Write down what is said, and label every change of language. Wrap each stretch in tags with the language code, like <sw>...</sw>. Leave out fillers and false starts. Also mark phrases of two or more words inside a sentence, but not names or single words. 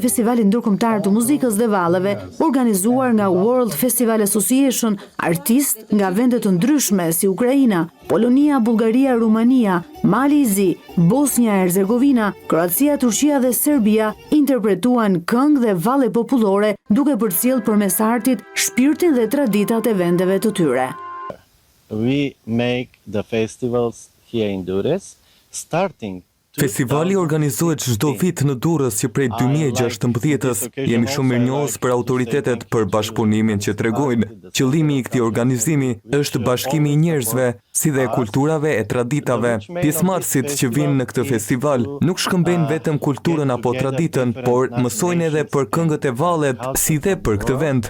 <sq>Festivalit Ndërkombëtar të Muzikës dhe Valleve, organizuar nga World Festival Association, artistë nga vende të ndryshme si Ukraina, Polonia, Bullgaria, Rumania, Mali i Zi, Bosnia e Herzegovina, Kroacia, Turqia dhe Serbia interpretuan këngë dhe valle popullore, duke përcjellë përmes artit shpirtin dhe traditat e vendeve të tyre.</sq> <en>We make the festivals here in Durrës.</en> <sq>Festivali organizohet çdo vit në Durrës që prej 2016-s jemi shumë mirënjohës për autoritetet për bashkëpunimin që tregojnë. Qëllimi i këtij organizimi është bashkimi i njerëzve, si dhe kulturave e traditave. Pjesëmarrësit që vinë në këtë festival nuk shkëmbejnë vetëm kulturën apo traditën, por mësojnë edhe për këngët e vallet, si dhe për këtë vend.</sq>